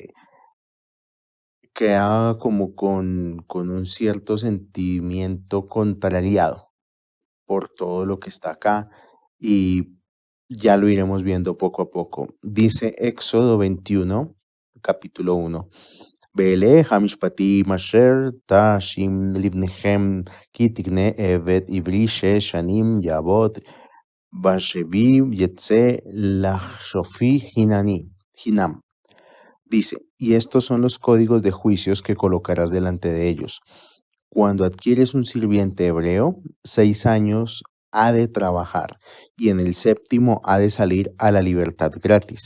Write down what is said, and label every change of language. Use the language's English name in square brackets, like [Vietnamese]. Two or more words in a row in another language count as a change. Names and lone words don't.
[Spanish] queda como con un cierto sentimiento contrariado por todo lo que está acá y ya lo iremos viendo poco a poco. Dice Éxodo 21, capítulo 1. [Hebrew] ואלה המשפטים אשר תשים לפניהם כי תקנה עבד עברי שש שנים יעבד ובשבעת יצא לחפשי חנם. [Spanish] Dice, y estos son los códigos de juicios que colocarás delante de ellos. Cuando adquieres un sirviente hebreo, 6 años ha de trabajar, y en el 7º ha de salir a la libertad gratis.